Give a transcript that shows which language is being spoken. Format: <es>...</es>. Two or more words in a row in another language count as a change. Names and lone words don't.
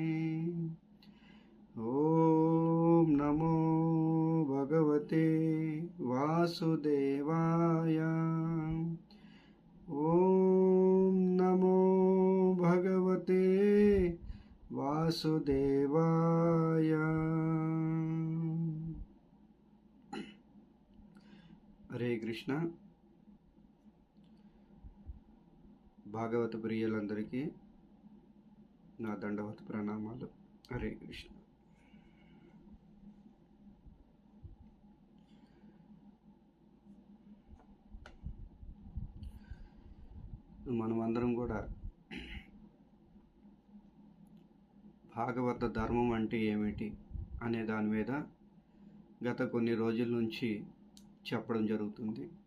<sa>ॐ नमो भगवते वासुदेवाय। ॐ नमो भगवते वासुदेवाय। हरे कृष्ण।</sa> <te>భాగవత ప్రియులందరికీ నా దండవత ప్రణామాలు.</te> <sa>హరే కృష్ణ.</sa> <te>మనమందరం కూడా భాగవత ధర్మం అంటే ఏమిటి అనే దాని మీద గత కొన్ని రోజుల నుంచి చెప్పడం జరుగుతుంది.</te>